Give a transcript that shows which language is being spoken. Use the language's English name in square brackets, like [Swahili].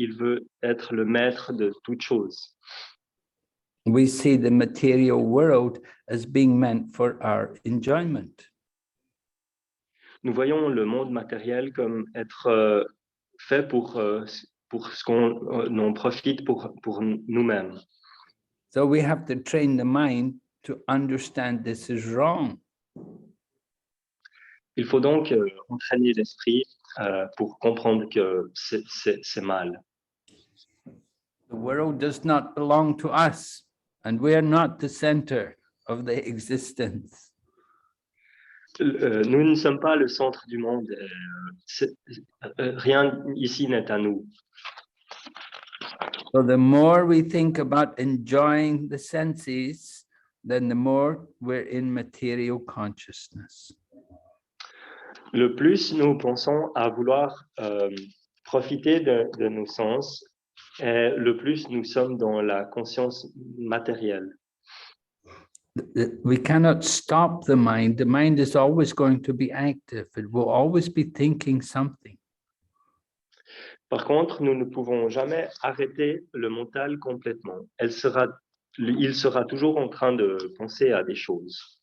[French] Il veut être le maître de toute chose. [English] We see the material world as being meant for our enjoyment. [French] Nous voyons le monde matériel comme être fait pour ce qu'on en profite pour nous-mêmes. [English] So we have to train the mind to understand this is wrong. [French] Il faut donc entraîner l'esprit pour comprendre que c'est mal. [English] The world does not belong to us, and we are not the center of the existence. [French] Nous ne sommes pas le centre du monde. Rien ici n'est à nous. [English] So the more we think about enjoying the senses, then the more we're in material consciousness. [French] Le plus nous pensons à vouloir profiter de nos sens, et le plus nous sommes dans la conscience matérielle. [English] We cannot stop the mind. The mind is always going to be active. It will always be thinking something. [French] Par contre, nous ne pouvons jamais arrêter le mental complètement. Il sera toujours en train de penser à des choses.